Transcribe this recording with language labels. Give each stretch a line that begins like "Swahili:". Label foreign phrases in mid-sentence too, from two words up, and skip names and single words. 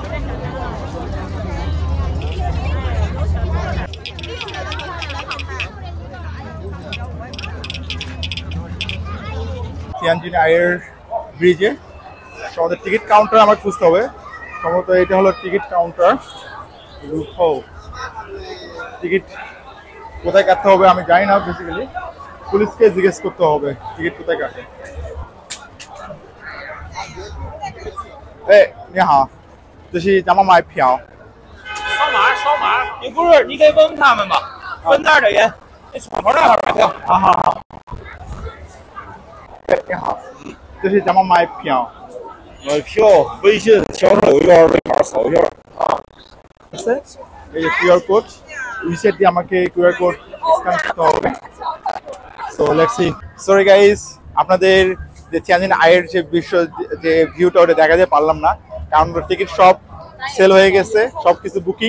Bangla: তিয়ানজিন আইয়ের ব্রিজে আমাদের
English: ticket counter
Bangla: আমার খুঁজতে হবে। সম্ভবত এটা হলো
English: ticket counter.
Bangla: টিকিট কোথায় কাটতে হবে আমি জানি না, বেসিক্যালি পুলিশকে জিজ্ঞেস করতে হবে টিকিট কোথায় কাটে।
Chinese: 你好，这是咱们买票。扫码，你不是你可以问问他们吧，问那儿的人，那窗口那块买票。好。你好，这是咱们买票。买票，微信墙上有一个二维码，扫一下。
Bangla: এই
English: QR code,
Bangla: রিসেট দিয়ে আমাকে
English: QR code scan
Bangla: করতে হবে।
English: So let's see. sorry guys,
Bangla: আপনাদের যে তিয়ানজিন আইয়ের যে যে ভিউটা ওটা দেখা যায় পারলাম না, কারণ টিকিট সব সেল হয়ে গেছে, সব কিছু বুকিং।